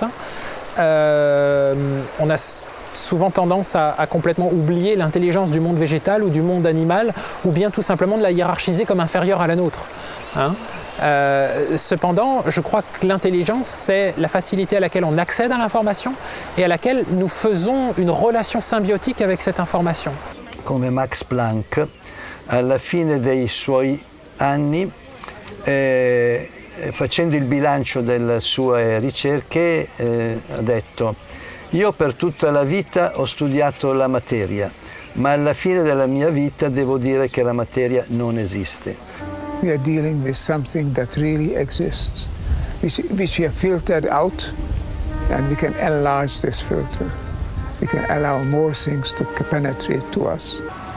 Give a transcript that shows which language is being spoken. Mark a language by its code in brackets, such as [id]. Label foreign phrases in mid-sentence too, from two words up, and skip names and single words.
[fr] On a souvent tendance à complètement oublier l'intelligence du monde végétal ou du monde animal, ou bien tout simplement de la hiérarchiser comme inférieure à la nôtre. Cependant, je crois que l'intelligence, c'est la facilité à laquelle on accède à l'information et à laquelle nous faisons une relation symbiotique avec cette information. [it] Come Max Planck, alla fine dei suoi anni, facendo il bilancio delle sue ricerche, ha detto: io per tutta la vita ho studiato la materia, ma alla fine della mia vita devo dire che la materia non esiste. [en] We are dealing with something that really exists, which we have filtered out, and we can enlarge this filter. We can allow more things to penetrate to us.